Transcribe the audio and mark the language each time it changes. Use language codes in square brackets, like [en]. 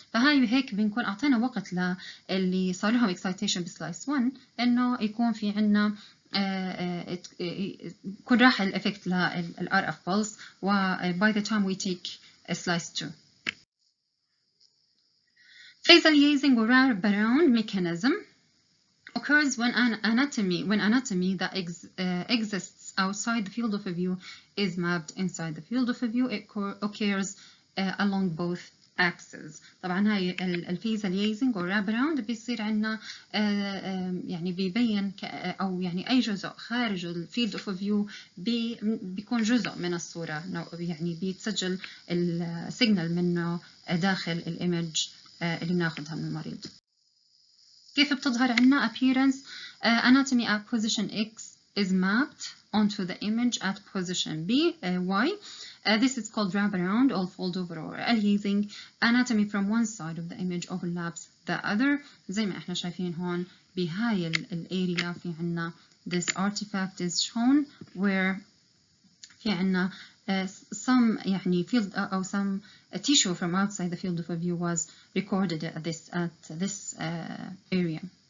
[ar] فهاي هيك بنكون أعطينا وقت للي صار لهم excitation بسلايس 1 إنه يكون في عنا يكون راح الإفكت لل RF pulse و [en] by the time we take slice 2. Anti-aliasing or wraparound mechanism occurs when anatomy that exists outside the field of view is mapped inside the field of view. It occurs along both axes. [ar] طبعا هاي الفيزاليزنج or wraparound بيصير عندنا يعني بيبين أو يعني أي جزء خارج الفيلد of view بيكون جزء من الصورة يعني بيتسجل السيجنال منه داخل الإيمج اللي بناخذها من المريض. كيف بتظهر عنا [en] appearance anatomy at position X is mapped onto the image at position B Y. This is called wraparound or fold over or aliasing. Anatomy from one side of the image overlaps the other. [ar] زي ما احنا شايفين هون بهاي الاريا في عنا [en] this artifact is shown where في عنا some يعني field أو some tissue from outside the field of view was recorded at this area.